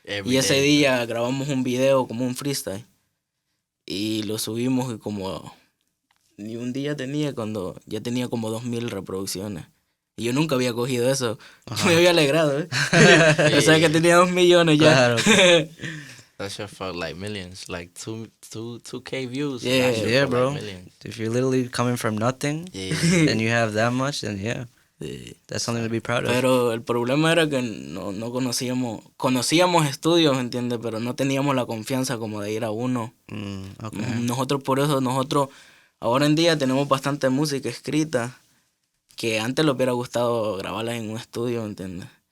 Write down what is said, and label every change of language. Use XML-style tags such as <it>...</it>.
<es>Y ese día grabamos un video como un freestyle. Y lo subimos y como... Ni un día tenía cuando ya tenía como 2,000 reproducciones. Y yo nunca había cogido eso. Me había alegrado, ¿eh? O sea que tenía 2 millones ya. Claro.</es> <en>That shit felt like millions, like 2K views. Yeah, That shit yeah, felt bro. Like millions. If you're literally coming from nothing and you have that much, then yeah, that's something to be proud of.</en> <es>Pero el problema era que no conocíamos estudios, ¿entiendes? Pero no teníamos la confianza como de ir a uno.</es> <en>Okay.</en> <es>Nosotros ahora en día tenemos bastante música escrita que antes le hubiera gustado grabarla en un estudio, ¿entiendes?</es>